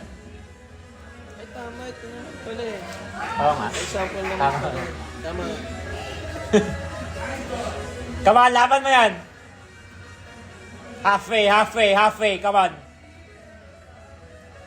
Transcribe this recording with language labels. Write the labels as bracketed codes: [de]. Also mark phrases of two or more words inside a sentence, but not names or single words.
[tl] Ay, tama. Ito na. Pala eh. Oo nga. Example naman. Tama. pala. Tama. [en] Come on, [tl] laban mo yan. [en] Halfway. Come on.